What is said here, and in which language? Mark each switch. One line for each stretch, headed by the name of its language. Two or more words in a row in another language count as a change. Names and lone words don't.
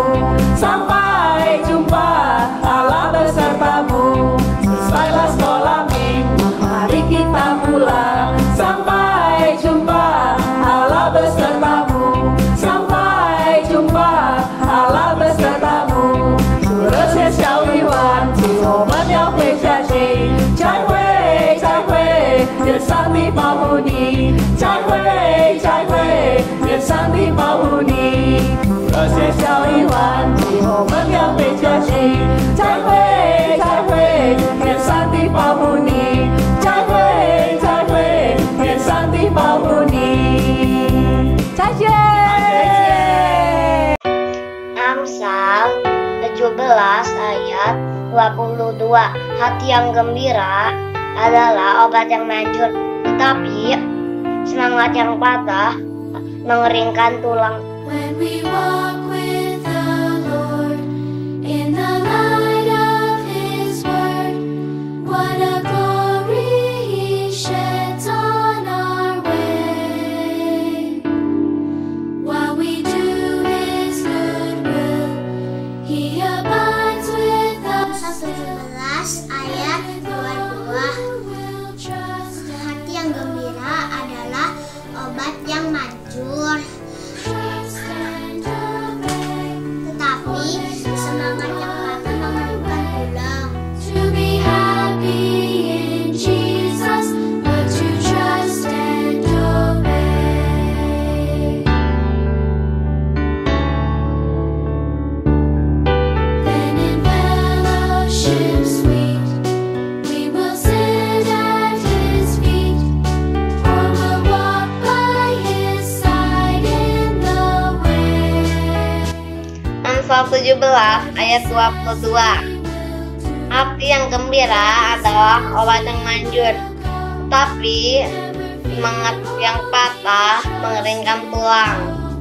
Indonesian: Sampai jumpa, Allah besertamu. Selesailah sekolah minggu, mari kita pulang. Sampai jumpa, Allah besertamu. Sampai jumpa, Allah besertamu.
Chinese: 除了学校以外，我们要回家去。再会，再会，愿上帝保护你。再会，再会，愿上帝保护你。除了学校以外，我们要回家去。再会，再会，愿上帝保护你。再会，再会，愿上帝保护你。再见。
Indonesian: Amsal 17 ayat 22. Hati yang gembira adalah obat yang manjur, tetapi semangat yang patah mengeringkan tulang.
English: When we walk with the Lord in the light of His word, what a glory He sheds on our way. While we do His good will, He abides with us.
Indonesian: 17 ayat 22. Hati yang gembira adalah obat yang manjur, tetapi semangat yang patah mengeringkan tulang.
English: To be happy in Jesus, but to trust and obey. Then in fellowship sweet, we will sit at His feet, or we'll walk by His side in the way.
Indonesian: Amsal 17 ayat 22. Hati yang gembira adalah obat yang manjur, tapi semangat yang patah mengeringkan tulang.